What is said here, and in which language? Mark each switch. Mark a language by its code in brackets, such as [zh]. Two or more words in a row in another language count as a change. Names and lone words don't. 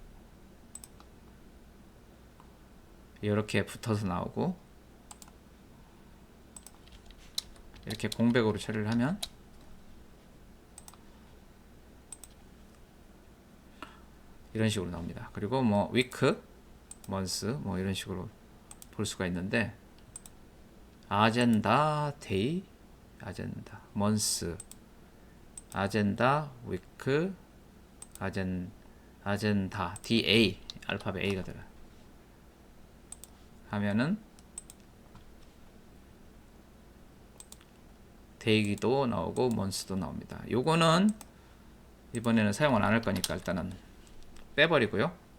[ko] 이렇게 붙어서 나오고 이렇게 공백으로 처리를 하면 이런 식으로 나옵니다. 그리고 뭐 [en] week, month [ko] 뭐 이런 식으로 볼 수가 있는데 [en] agenda day, agenda month, agenda week, agenda DA, [ko] 알파벳 A가 들어요. 하면은 데이도 나오고 month도 나옵니다. 요거는 이번에는 사용을 안 할 거니까 일단은 빼버리고요.